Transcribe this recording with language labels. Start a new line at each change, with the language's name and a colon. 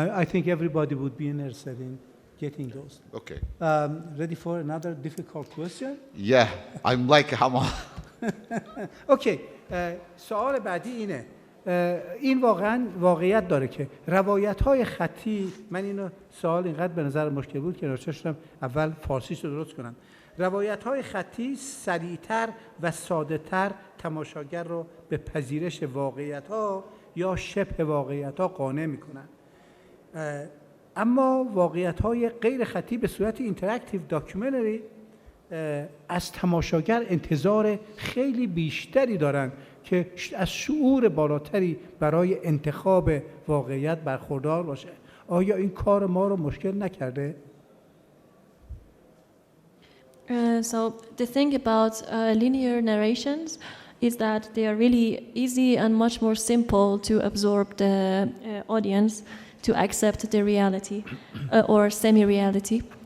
English: I think everybody would be interested in getting those. Okay. Ready for another difficult question? Yeah, I'm like Hama.
Persian: اوکی سوال بعدی اینه این واقعا واقعیت داره که روایت‌های خطی من اینو سوال اینقدر به نظر مشکل بود که نوشته شدم اول فارسیش رو درست کنم روایت‌های خطی سریعتر و ساده‌تر تماشاگر رو به پذیرش واقعیت‌ها یا شبه واقعیت‌ها قانع می‌کنن اما واقعیت‌های غیر خطی به صورت اینتراکتیو داکیومنتری از تماشاگر انتظار خیلی بیشتری دارن که از شعور بالاتری برای انتخاب واقعیت برخوردار باشه آیا این کار ما رو مشکل نکرده؟
English: So the thing about linear narrations is that they are really easy and much more simple to absorb the audience to accept the reality or semi-reality.